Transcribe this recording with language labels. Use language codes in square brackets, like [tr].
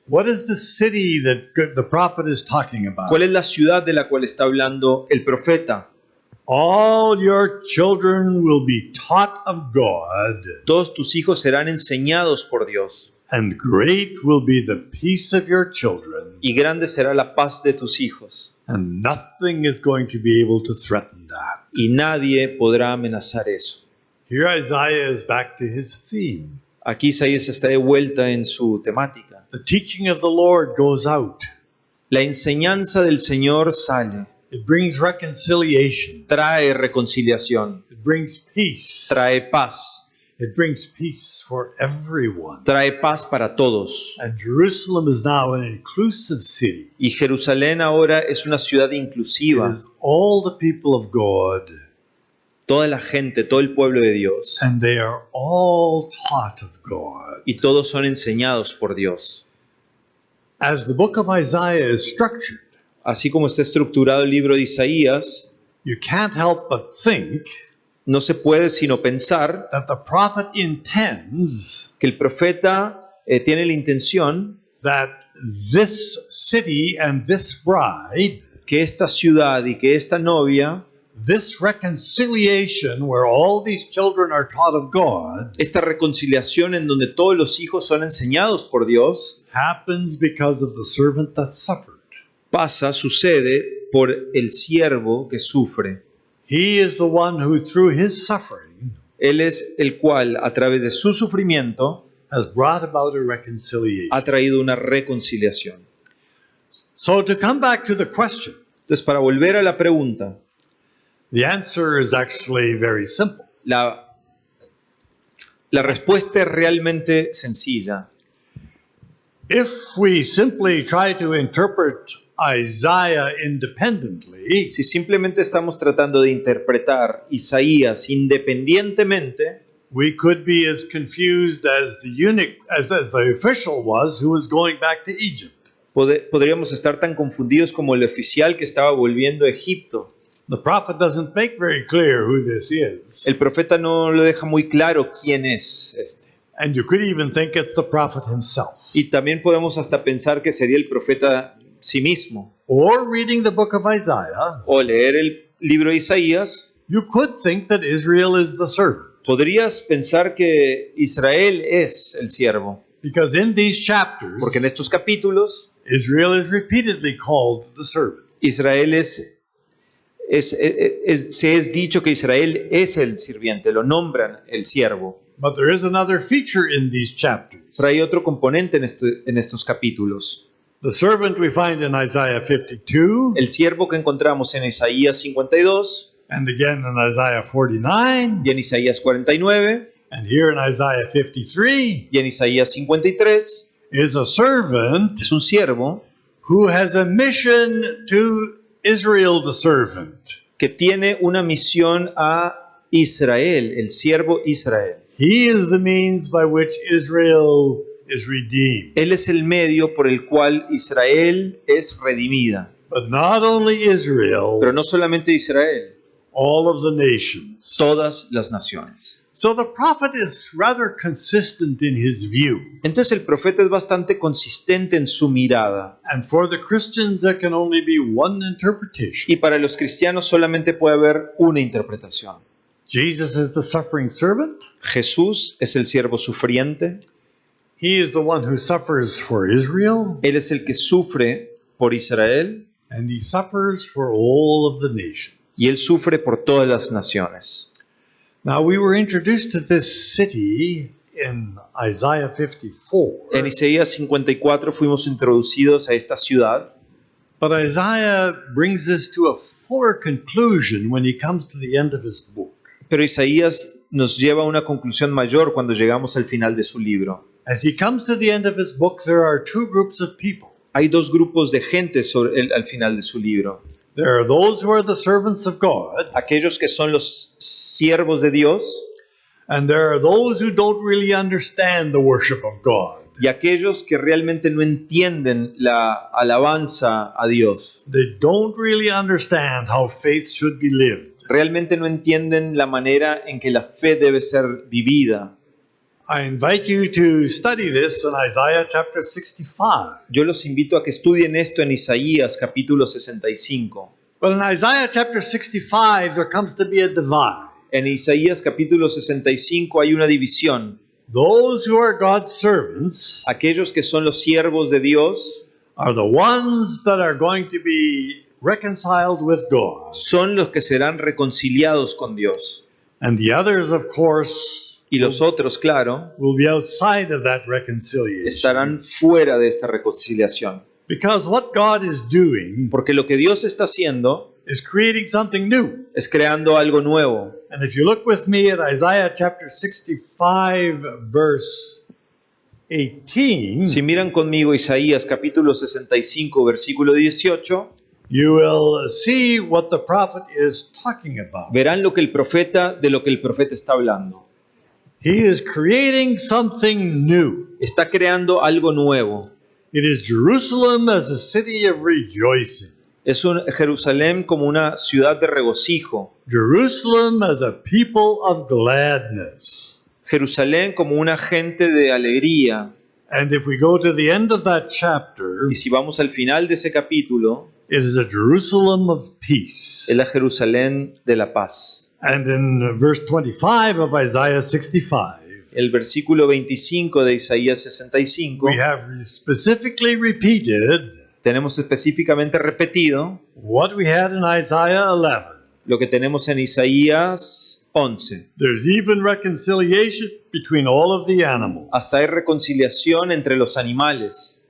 [en] What is the city that the prophet is talking about? [es] ¿Cuál es la ciudad de la cual está hablando el profeta? [en] All your children will be taught of God, [es] Todos tus hijos serán enseñados por Dios, [en] and great will be the peace of your children, [es] y grande será la paz de tus hijos, [en] and nothing is going to be able to threaten that. [es] y nadie podrá amenazar eso. [en] Here Isaiah is back to his theme. [es] Aquí Isaías está de vuelta en su temática. [en] The teaching of the Lord goes out. [es] La enseñanza del Señor sale, [en] It brings reconciliation. [es] trae reconciliación, [en] It brings peace. [es] trae paz, [en] It brings peace for everyone. [es] trae paz para todos. [en] And Jerusalem is now an inclusive city. [es] Y Jerusalén ahora es una ciudad [en] It [es] inclusiva. [en] is all the people of God, [es] Toda la gente, todo el pueblo de Dios, [en] and they are all taught of God. [es] y todos son enseñados por Dios. [en] As the book of Isaiah is structured, [es] Así como está estructurado el libro de Isaías, [en] you can't help but think [es] no se puede sino pensar [en] that the prophet intends [es] que el profeta tiene la intención [en] that this city and this bride [es] que esta ciudad y que esta novia, [en] this reconciliation where all these children are taught of God, [es] esta reconciliación en donde todos los hijos son enseñados por Dios, [en] happens because of the servant that suffered. [es] sucede por el siervo que sufre. [en] He is the one who, through his suffering, [es] Él es el cual, a través de su sufrimiento, [en] has brought about a reconciliation. [es] ha traído una reconciliación. [en] So to come back to the question, [es] Entonces, para volver a la pregunta, [en] the answer is actually very simple. [es] la respuesta es realmente sencilla. [en] If we simply try to interpret Isaiah independently, [es] Si simplemente estamos tratando de interpretar Isaías independientemente, [en] we could be as confused as the eunuch, as the official was who was going back to Egypt. [es] podríamos estar tan confundidos como el oficial que estaba volviendo a Egipto. [en] The prophet doesn't make very clear who this is. [es] El profeta no lo deja muy claro quién es este. [en] And you could even think it's the prophet himself. [es] Y también podemos hasta pensar que sería el profeta sí mismo. [en] Or reading the book of Isaiah, [es] O leer el libro de Isaías, [en] you could think that Israel is the servant. [es] podrías pensar que Israel es el siervo. [en] Because in these chapters, [es] Porque en estos capítulos, [en] Israel is repeatedly called the servant. [es] Israel se es dicho que Israel es el sirviente, lo nombran el siervo. [en] But there is another feature in these chapters. [es] Pero hay otro componente en estos capítulos. [en] The servant we find in Isaiah 52 [es] El siervo que encontramos en Isaías 52 [en] and again in Isaiah 49 [es] y en Isaías 49 [en] and here in Isaiah 53 [es] y en Isaías 53 [en] is a servant [es] es un siervo [en] who has a mission to Israel, the servant. [es] que tiene una misión a Israel, el siervo Israel. [en] He is the means by which Israel is redeemed. [es] Él es el medio por el cual Israel es redimida. [en] But not only Israel, [es] Pero no solamente Israel, [en] all of the nations. [es] todas las naciones. [en] So the prophet is rather consistent in his view. [es] Entonces el profeta es bastante consistente en su mirada. [en] And for the Christians, there can only be one interpretation. [es] Y para los cristianos solamente puede haber una interpretación. [en] Jesus is the suffering servant. [es] Jesús es el siervo sufriente. [en] He is the one who suffers for Israel, [es] Él es el que sufre por Israel [en] and he suffers for all of the nations. [es] y Él sufre por todas las naciones. [en] Now, we were introduced to this city in Isaiah 54, [es] En Isaías 54 fuimos introducidos a esta ciudad, [en] but Isaiah brings us to a fuller conclusion when he comes to the end of his book. [es] pero Isaías nos lleva a una conclusión mayor cuando llegamos al final de su libro. [en] As he comes to the end of his book, there are two groups of people. [es] Hay dos grupos de gente al final de su libro. [en] There are those who are the servants of God, [es] Aquellos que son los siervos de Dios [en] and there are those who don't really understand the worship of God. [es] y aquellos que realmente no entienden la alabanza a Dios. [en] They don't really understand how faith should be lived. [es] Realmente no entienden la manera en que la fe debe ser vivida. [en] I invite you to study this in Isaiah chapter 65. [es] Yo los invito a que estudien esto en Isaías capítulo 65. [en] But in Isaiah chapter 65, there comes to be a divide. [es] En Isaías capítulo 65 hay una división. [en] Those who are God's servants [es] Aquellos que son los siervos de Dios [en] are the ones that are going to be reconciled with God. [es] son los que serán reconciliados con Dios. [en] And the others, of course, [es] Y los otros, claro, [en] will be outside of that reconciliation. [es] estarán fuera de esta reconciliación. [en] Because what God is doing [es] Porque lo que Dios está haciendo [en] is creating something new. [es] es creando algo nuevo. [en] And if you look with me at Isaiah chapter 65, verse 18, [es] Si miran conmigo Isaías capítulo 65, versículo 18, [en] you will see what the prophet is talking about. [es] verán de lo que el profeta está hablando. [en] He is creating something new. [es] Está creando algo nuevo. [en] It is Jerusalem as a city of rejoicing. [es] Es Jerusalén como una ciudad de regocijo. [en] Jerusalem as a people of gladness. [es] Jerusalén como una gente de alegría. [en] And if we go to the end of that chapter, [es] Y si vamos al final de ese capítulo, [en] it is a Jerusalem of peace. [es] es la Jerusalén de la paz. [en] And in verse 25 of Isaiah 65, [es] El versículo 25 de Isaías 65, [en] we have specifically repeated [es] tenemos específicamente repetido [en] what we had in Isaiah 11. [es] lo que tenemos en Isaías 11. [en] There's even reconciliation between all of the animals. [es] Hasta hay reconciliación entre los animales.